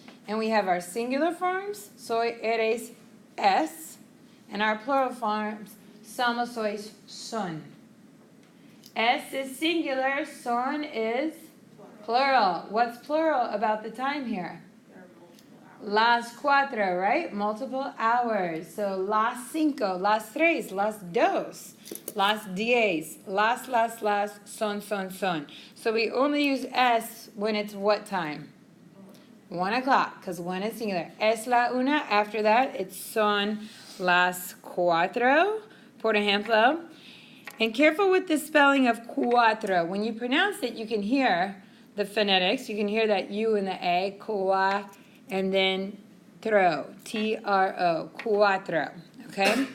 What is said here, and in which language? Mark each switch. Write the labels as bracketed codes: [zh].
[en] And we have our singular forms, [es] soy, eres, es. [en] And our plural forms, [es] somos, sois, son. [en] Es is singular, son is plural. What's plural about the time here? [es] Las cuatro, [en] right? Multiple hours. [es] So las cinco, las tres, las dos, las diez, las, son, son, son. [en] So we only use es when it's what time? 1 o'clock, because 1 is singular. [es] Es la una. [en] After that, it's [es] son las cuatro, por ejemplo. [en] And careful with the spelling of cuatro. When you pronounce it, you can hear the phonetics. You can hear that U and the A, qua, and then tro, T-R-O, cuatro, okay?